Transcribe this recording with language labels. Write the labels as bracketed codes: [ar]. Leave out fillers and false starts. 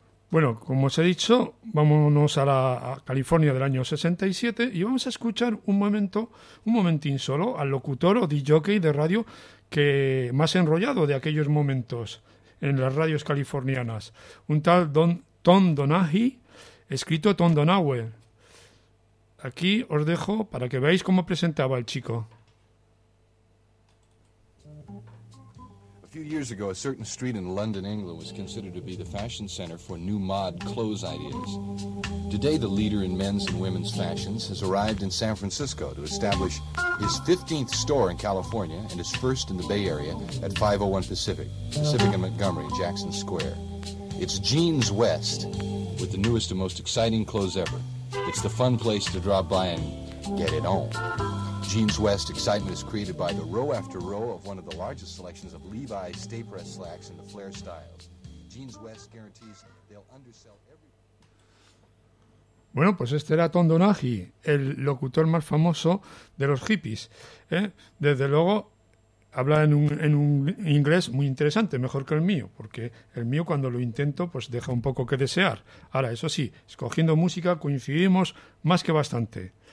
[es] Bueno, como os he dicho, vámonos a la California del año 67 y vamos a escuchar un momentín solo al locutor o DJ de radio que más enrollado de aquellos momentos en las radios californianas, un tal Tom Donahue, escrito Tom Donahue. Aquí os dejo para que veáis cómo presentaba el chico. [en] A few years ago, a certain street in London, England, was considered to be the fashion center for new mod clothes ideas. Today, the leader in men's and women's fashions has arrived in San Francisco to establish his 15th store in California and his first in the Bay Area at 501 Pacific and Montgomery in Jackson Square. It's Jeans West with the newest and most exciting clothes ever. It's the fun place to drop by and get it on. Jeans West excitement is created by the row after row of one of the largest selections of Levi's Stay Press slacks in the flare styles. Jeans West guarantees they'll undersell every. [es] Bueno, pues este era Tom Donahue, el locutor más famoso de los hippies. Desde luego, habla en un inglés muy interesante, mejor que el mío, porque el mío cuando lo intento, pues deja un poco que desear. Ahora, eso sí, escogiendo música coincidimos más que bastante.